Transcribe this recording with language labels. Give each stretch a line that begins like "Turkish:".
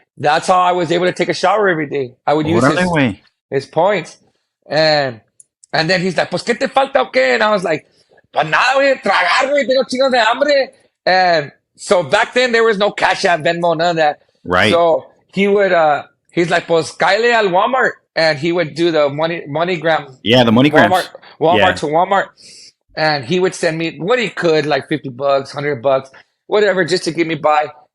English: that's how I was able to take a shower every day. I would use
Spanish: Órale, güey.
English: his points. And then he's like,
Spanish: pues, ¿qué te falta o qué?
English: And I was like,
Spanish: pues nada, güey, tragar, güey, tengo chingos de hambre.
English: And so back then there was no Cash App, Venmo, none of that. Right. So he's like,
Spanish: pues, cáele al
English: Walmart. And he would do the MoneyGram. Yeah, the MoneyGrams. Walmart Yeah. to Walmart. And he would send me what he could, like $50, $100, whatever, just to get me by.